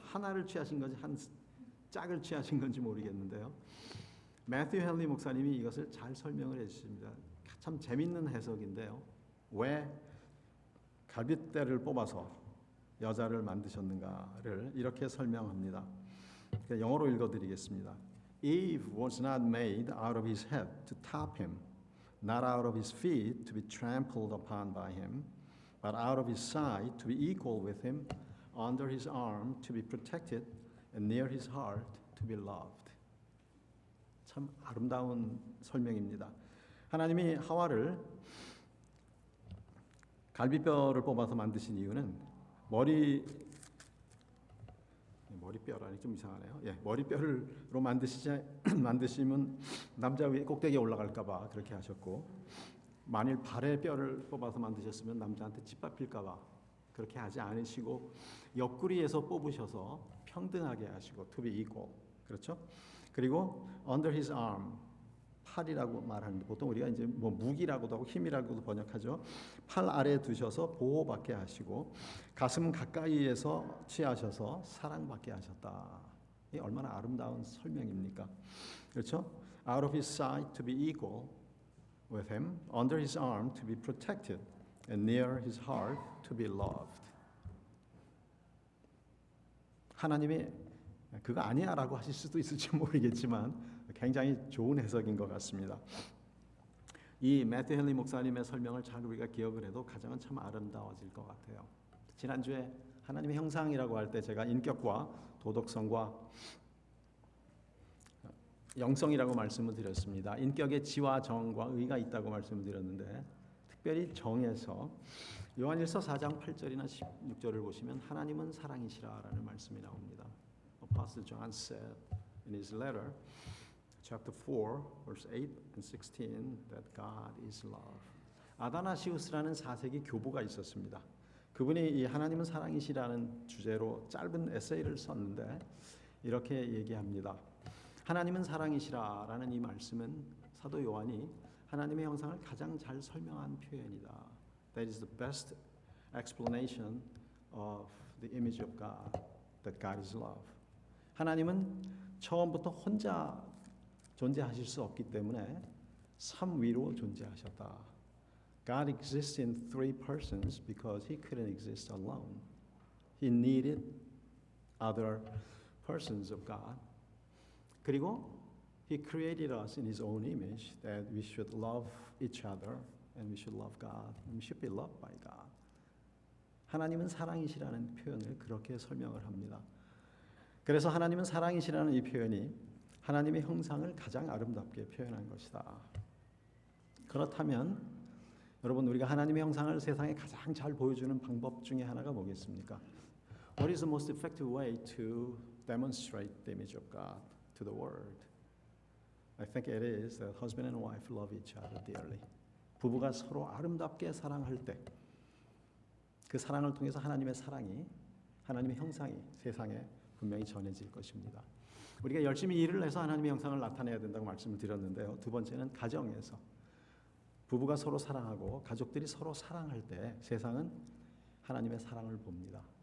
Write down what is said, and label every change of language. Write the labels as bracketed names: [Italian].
[Korean] 하나를 취하신 건지 한 짝을 취하신 건지 모르겠는데요. 매튜 헨리 목사님이 이것을 잘 설명을 해주십니다. 참 재밌는 해석인데요. 왜 갈빗대를 뽑아서 여자를 만드셨는가를 이렇게 설명합니다. 영어로 읽어드리겠습니다. [English] Eve was not made out of his head to top him, not out of his feet to be trampled upon by him, but out of his side to be equal with him, under his arm to be protected, and near his heart to be loved. [Korean] 참 아름다운 설명입니다. 하나님이 하와를 갈비뼈를 뽑아서 만드신 이유는 머리뼈라니 좀 이상하네요. 머리뼈로 만드시면 남자 위에 꼭대기에 올라갈까봐 그렇게 하셨고 만일 발에 뼈를 뽑아서 만드셨으면 남자한테 짓밟힐까봐 그렇게 하지 않으시고 옆구리에서 뽑으셔서 평등하게 하시고 [English] to be equal. [Korean] 그렇죠? 그리고 [English] under his arm, [Korean] 팔이라고 말하는데 보통 우리가 이제 뭐 무기라고도 하고 힘이라고도 번역하죠. 팔 아래에 두셔서 보호받게 하시고 가슴 가까이에서 취하셔서 사랑받게 하셨다. 이 얼마나 아름다운 설명입니까? 그렇죠? [English] Out of his sight to be equal with him, under his arm to be protected, and near his heart to be loved. [Korean] 하나님이 그거 아니야라고 하실 수도 있을지 모르겠지만 굉장히 좋은 해석인 것 같습니다. 이 매튜 헨리 목사님의 설명을 잘 우리가 기억을 해도 가정은 참 아름다워질 것 같아요. 지난주에 하나님의 형상이라고 할 때 제가 인격과 도덕성과 영성이라고 말씀을 드렸습니다. 인격에 지와 정과 의가 있다고 말씀을 드렸는데 특별히 정에서 요한일서 4장 8절이나 16절을 보시면 하나님은 사랑이시라라는 말씀이 나옵니다. [English] Apostle John said in his letter, chapter 4, verse 8 and 16, that God is love. [Korean] 아다나시우스라는 4세기 교부가 있었습니다. 그분이 이 하나님은 사랑이시라는 주제로 짧은 에세이를 썼는데 이렇게 얘기합니다. 하나님은 사랑이시라라는 이 말씀은 사도 요한이 하나님의 형상을 가장 잘 설명한 표현이다. [English] That is the best explanation of the image of God, that God is love. [Korean] 하나님은 처음부터 혼자 존재하실 수 없기 때문에 삼위로 존재하셨다. [English] God exists in three persons because he couldn't exist alone. He needed other persons of God. [Korean] 그리고 [English] he created us in his own image that we should love each other and we should love God and we should be loved by God. [Korean] 하나님은 사랑이시라는 표현을 그렇게 설명을 합니다. 그래서 하나님은 사랑이시라는 이 표현이 하나님의 형상을 가장 아름답게 표현한 것이다. 그렇다면 여러분 우리가 하나님의 형상을 세상에 가장 잘 보여주는 방법 중에 하나가 뭐겠습니까? [English] What is the most effective way to demonstrate the image of God to the world? I think it is that husband and wife love each other dearly. [Korean] 부부가 서로 아름답게 사랑할 때 그 사랑을 통해서 하나님의 사랑이, 하나님의 형상이 세상에 분명히 전해질 것입니다. 우리가 열심히 일을 해서 하나님의 형상을 나타내야 된다고 말씀을 드렸는데요. 두 번째는 가정에서 부부가 서로 사랑하고 가족들이 서로 사랑할 때 세상은 하나님의 사랑을 봅니다.